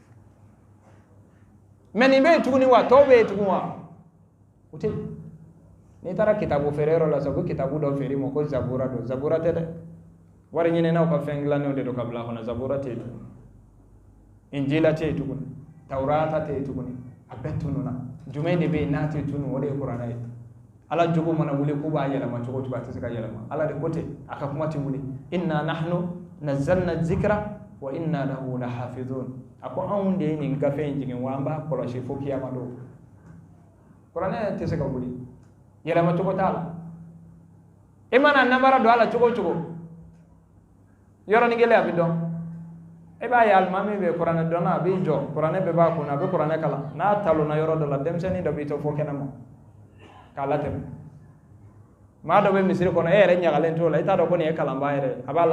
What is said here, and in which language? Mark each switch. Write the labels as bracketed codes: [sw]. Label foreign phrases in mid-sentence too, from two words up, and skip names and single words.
[bm] mais nin bɛ yen tuguni wa tɔw bɛ yen tugun wa o tɛ yen n'i taara kitabu feere yɔrɔ la sa u bɛ kitabu dɔ feere ma ko zabura don zabura tɛ dɛ wari ɲininaw ka fɛn dilannenw de don ka bila a kɔnɔ zabura tɛ yen tuguni injila tɛ yen tuguni tawrata tɛ yen tuguni a bɛɛ tununna jumɛn de bɛ yen n'a tɛ tunu o de ye kuranɛ ye ala jogo mana wuli k'u b'a yɛlɛma cogo cogo a tɛ se ka yɛlɛma ala de ko ten a ka kuma tɛ wuli [ar] إنا نحن نزلنا الذكر وإنا له لحافظون [bm] a ko anw de ye nin gafe in jigin wa an b'a kɔlɔsi fo kiyama don kuranɛ tɛ se ka wuli yɛlɛma cogo t'a la i mana namara don a la cogo cogo yɔrɔnin kelen a bɛ dɔn e b'a ye alimami bɛ kuranɛ dɔnna a b'i jɔ kuranɛ bɛɛ b'a kunna a bɛ kuranɛ kalan n'a talonna yɔrɔ dɔ la denmisɛnnin dɔ b'i to fo kɛnɛ ma k'a latɛmɛ maa dɔ bɛ misiri kɔnɔ e yɛrɛ ɲagalen t'o la i t'a dɔn ko nin ye kalanbaa yɛrɛ a b'a